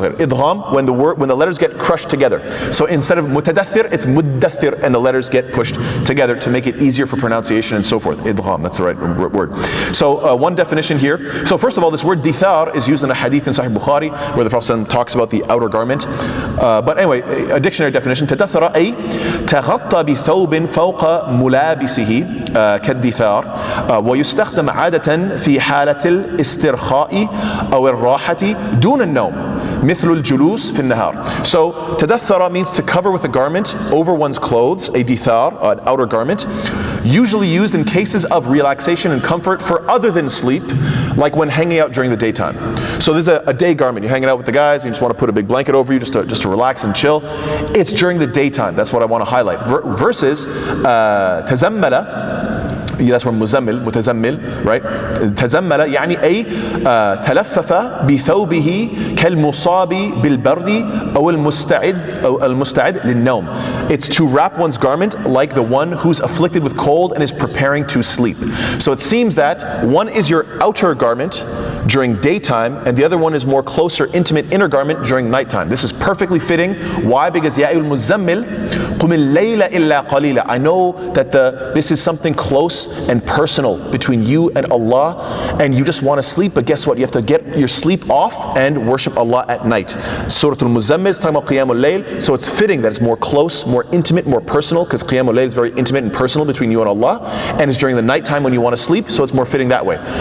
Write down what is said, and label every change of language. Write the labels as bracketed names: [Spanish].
[English] Idgham when the letters get crushed together. So instead of mutadaththir, it's muddaththir, and the letters get pushed together to make it easier for pronunciation and so forth. Idgham, that's the right word. So one definition here. So first of all, this word dithar is used in a hadith in Sahih Bukhari where the Prophet talks about the outer garment. But anyway, a dictionary definition: [Arabic] tadaththara ay taghatta bi thawbin fawqa mulabisihi كالدثار ويستخدم عادة في حالة الاسترخاء أو الراحة دون النوم مثل الجلوس في النهار. [English] So tadaththara means to cover with a garment over one's clothes, a dithar, an outer garment, usually used in cases of relaxation and comfort for other than sleep, like when hanging out during the daytime. So there's a day garment. You're hanging out with the guys and you just want to put a big blanket over you just to relax and chill. It's during the daytime. That's what I want to highlight. Versus tazammala, that's where mutazammil, right? [Arabic] تزمل يعني أي تلفف بثوبه كالمصاب بالبرد أو المستعد للنوم. [English] It's to wrap one's garment like the one who's afflicted with cold and is preparing to sleep. So it seems that one is your outer garment during daytime and the other one is more closer, intimate inner garment during nighttime. This is perfectly fitting. Why? Because [Arabic] يا أيها المزمل قم الليل إلا قليلا. [English] I know that this is something close and personal between you and Allah, and you just want to sleep, but guess what? You have to get your sleep off and worship Allah at night. Surah Al-Muzammil is talking about Qiyamul Layl, so it's fitting that it's more close, more intimate, more personal, because Qiyamul Layl is very intimate and personal between you and Allah, and it's during the nighttime when you want to sleep, so it's more fitting that way.